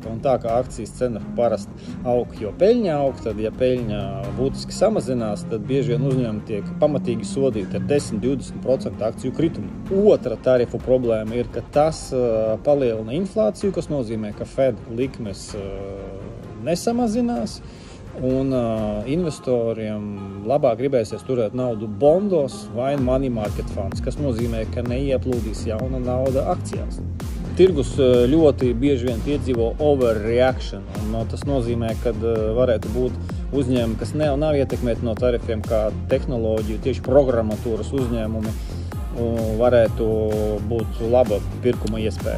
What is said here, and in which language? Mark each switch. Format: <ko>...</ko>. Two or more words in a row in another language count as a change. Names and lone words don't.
<lv>Un tā kā akcijas cena parasti aug, jo peļņa aug, tad ja peļņa būtiski samazinās, tad bieži vien uzņēmumi tiek pamatīgi sodīti ar 10–20% akciju kritumu. Otra tarifu problēma ir, ka tas palielina inflāciju, kas nozīmē, ka Fed likmes nesamazinās. Un investoriem labāk gribēsies turēt naudu bondos vai</lv> <en>money market funds,</en> <lv>kas nozīmē, ka neieplūdīs jauna nauda akcijās. Tirgus ļoti bieži vien piedzīvo overreaction, un tas nozīmē, ka varētu būt uzņēmumi, kas nav ietekmēti no tarifiem, kā tehnoloģiju, tieši programmatūras uzņēmumi, varētu būt laba pirkuma iespēja.</lv>